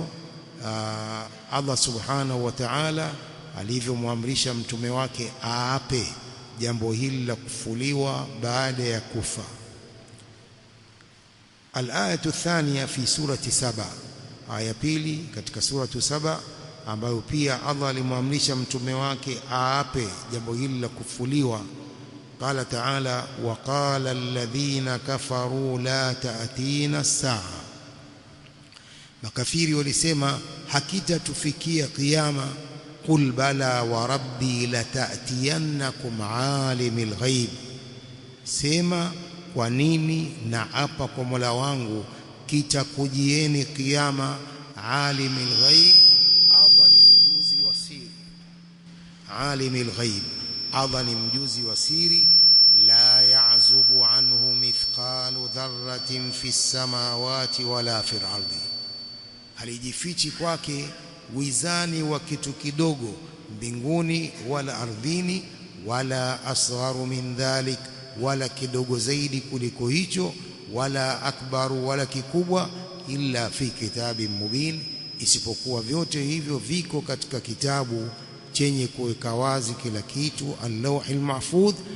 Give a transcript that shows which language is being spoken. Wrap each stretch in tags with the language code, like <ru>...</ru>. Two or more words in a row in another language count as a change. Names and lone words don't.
<ar>الله سبحانه وتعالى</ar> <sw>alivyomwamrisha mtume wake aape jambo hili la kufufuliwa baada ya kufa.</sw> <ar>الآية الثانية في سورة سبأ,</ar> <sw>aya pili katika suratu Saba, ambayo pia Allah alimwamrisha mtume wake aape jambo hili la kufufuliwa.</sw> <ar>قال تعالى وقال الذين كفروا لا تأتينا الساعة,</ar> <sw>makafiri walisema hakitatufikia kiyama.</sw> <ar>قل بلى وربي لتأتينكم عالم الغيب,</ar> <sw>sema kwa nini na apa kwa Mola wangu kitakujieni kiyama.</sw> <ar>عالم الغيب,</ar> <sw>Allah ni mjuzi wa siri.</sw> <ar>عالم الغيب,</ar> <sw>Allah ni mjuzi wa siri.</sw> <ar>لا يعزب عنه مثقال ذرة في السماوات ولا في الأرض,</ar> <sw>halijifichi kwake wizani wa kitu kidogo mbinguni wala ardhini.</sw> <ar>ولا أصغر من ذلك,</ar> <sw>wala kidogo zaidi kuliko hicho.</sw> <ar>ولا أكبر,</ar> <sw>wala kikubwa.</sw> <ar>إلا في كتاب مبين,</ar> <sw>isipokuwa vyote hivyo viko katika kitabu chenye kuweka wazi kila kitu,</sw> <ar>اللوح المحفوظ.</ar>